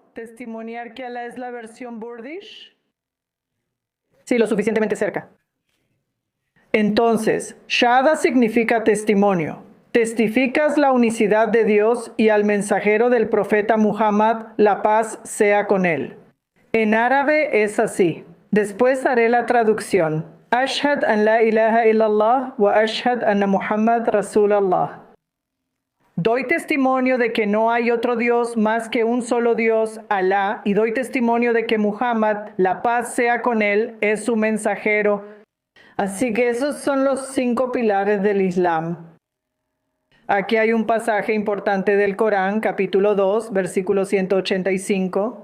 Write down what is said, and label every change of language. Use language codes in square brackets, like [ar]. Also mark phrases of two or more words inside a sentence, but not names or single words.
[es] ¿Testimoniar que Alá es la versión Burdish? Sí, lo suficientemente cerca. Entonces, Shahada significa testimonio. Testificas la unicidad de Dios y al mensajero del profeta Muhammad, la paz sea con él. En árabe es así. Después haré la traducción. [ar] أشهد أن لا إله إلا الله وأشهد أن محمدا رسول الله. [es] Doy testimonio de que no hay otro Dios más que un solo Dios, Alá, y doy testimonio de que Muhammad, la paz sea con él, es su mensajero. Así que esos son los 5 pilares del Islam. Aquí hay un pasaje importante del Corán, capítulo 2, versículo 185.